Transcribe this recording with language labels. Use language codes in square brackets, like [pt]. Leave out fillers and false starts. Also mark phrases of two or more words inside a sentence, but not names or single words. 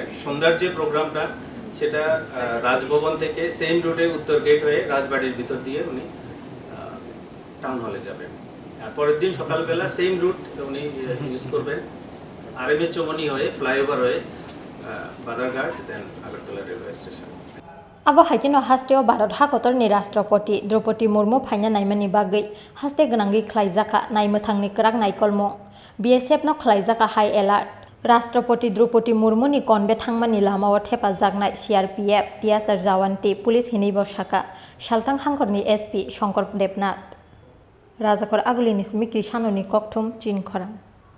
[bn] সন্ধ্যার যে প্রোগ্রামটা সেটা রাজভবন থেকে [en] same route [bn] উত্তর গেট হয়ে রাজবাড়ির ভিতর দিয়ে উনি টাউন হলে যাবেন। আর পরের দিন সকালবেলা [en] same route [bn] উনি ইউজ করবেন আরএমএ চৌমনি হয়ে ফ্লাইওভার হয়ে বাদারঘাট, দেন আগরতলা রেলওয়ে স্টেশন। [trp] Abo haikino Hasteo Bharat Hakotorni Rastrapati Draupadi Murmu phaina naimani bagwi haste gnangi khlaijaka naimthangni krak naikolmo BSF no khlaijaka [en] high alert [trp] Rastrapati Draupadi Murmu ni konbe thangmani lamao thepajaknai CRPF TSR Jawanti Police hinibo shaka Saltang Hangkorni SP Shankar Debnath Rajakor Agulini Smikri Shanoni Kokthum Chin Khorang